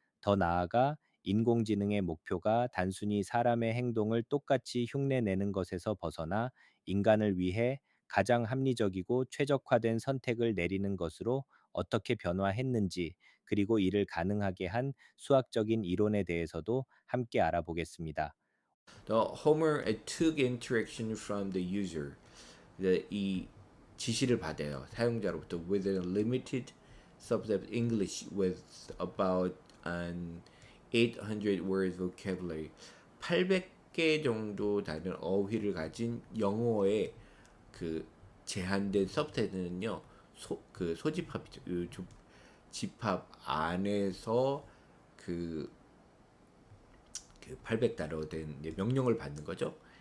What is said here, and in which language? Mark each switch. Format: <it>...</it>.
<ko>더 나아가 인공지능의 목표가 단순히 사람의 행동을 똑같이 흉내내는 것에서 벗어나 인간을 위해 가장 합리적이고 최적화된 선택을 내리는 것으로 어떻게 변화했는지, 그리고 이를 가능하게 한 수학적인 이론에 대해서도 함께 알아보겠습니다.</ko> <en>The Homer took interaction from the user.</en> <ko>이 지시를 받아요. 사용자로부터</ko> <en>with a limited subset of English with about an 800 words vocabulary.</en> <ko>800개 정도 되는 어휘를 가진 영어의 그 제한된 서브셋은요. 그 소집합이죠. 그 집합 안에서 그 800단어로 된 명령을 받는 거죠.</ko>